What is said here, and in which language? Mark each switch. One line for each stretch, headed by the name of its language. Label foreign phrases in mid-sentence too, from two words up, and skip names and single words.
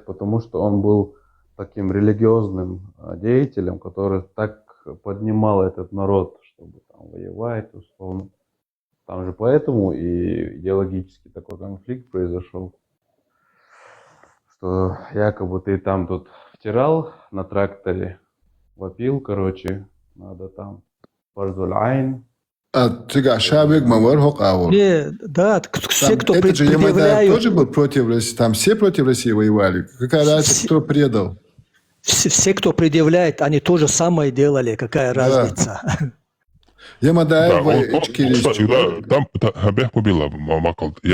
Russian: Потому что он был таким религиозным деятелем, который так поднимал этот народ, чтобы там воевать, условно. Там же поэтому и идеологический такой конфликт произошел, что якобы ты там тут втирал на тракторе, вопил, короче, надо там
Arabic: فرض العين. Тыга Шабек Мавар Хокавор.
Russian: Да, все, кто Этот же Ямадаев предъявляют, тоже был против России, там все против России воевали. Какая разница, кто предал? все, кто предъявляет, они то же самое делали, какая разница. Ямадаев Да, кстати, да, там Абех побила Макал.